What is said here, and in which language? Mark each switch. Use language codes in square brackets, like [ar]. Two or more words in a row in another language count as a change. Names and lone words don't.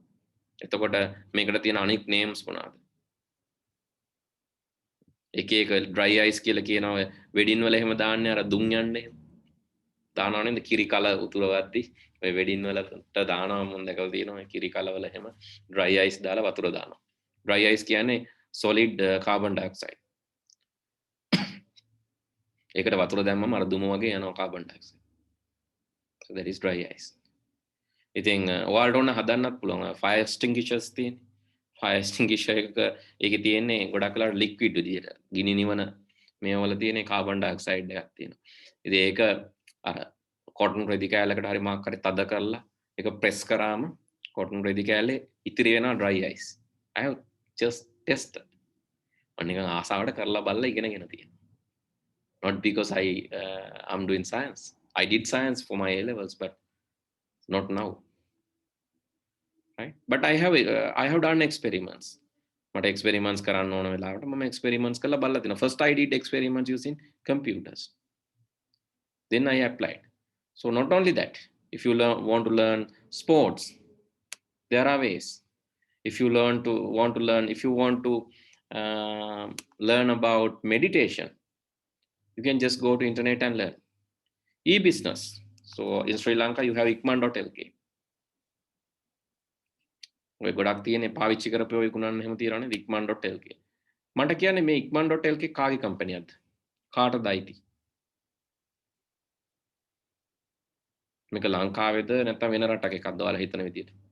[si] එතකොට මේකට තියෙන අනික් නේම්ස් මොනවාද? එක එක [en] dry ice [si] කියලා කියනවා වෙඩින් වල එහෙම දාන්නේ අර දුම් යන්නේ. දානවා නේද කිරි කල උතුරවද්දි ඔය වෙඩින් වලට දානවා මම දැකලා තියෙනවා කිරි කල වල එහෙම [en] dry ice [si] දාලා වතුර දානවා [en] dry ice [si] කියන්නේ [en] solid carbon dioxide [si] ඒකට වතුර දැම්මම අර දුම වගේ යනවා [en] carbon dioxide so that is dry ice [si] ඉතින් ඔයාලට ඕන හදන්නත් පුළුවන් [en] fire extinguishers [si] තියෙන [en] fire extinguisher [si] එක ඒකේ තියෙන්නේ ගොඩක් වෙලාවට liquid විදියට ගිනි නිවන මේවල තියෙන [en] carbon dioxide [si] එකක් තියෙනවා ඉතින් ඒක අර කොටන් රෙදි කෑල්ලකට හරි මාක් හරි තද කරලා ඒක ප්‍රෙස් කරාම කොටන් රෙදි කෑල්ලේ ඉතිරි වෙනවා [en] dry ice. I have just tested. මම නිකන් ආසාවට කරලා බලලා ඉගෙනගෙන තියෙනවා. Not because I'm doing science. I did science for my A levels, but not now. Right? But I have done experiments. [si] මට experiments කරන්න ඕන වෙලාවට මම experiments කරලා බලලා තිනවා. [en] First I did experiments using computers. Then I applied. So not only that, if you want to learn sports, there are ways. If you want to learn about meditation, you can just go to internet and learn. E-business. So in Sri Lanka, you have ikman.lk. [si] ඔය ගොඩක් තියෙන්නේ පාවිච්චි කරපුවා විකුණන්න එහෙම තියනවානේ ikman.lk. මට කියන්නේ මේ ikman.lk කාගේ කම්පැනියක්ද? කාටද අයිති? මේක ලංකාවේද නැත්නම් වෙන රටක එකක්ද ඔයාලා හිතන විදියට?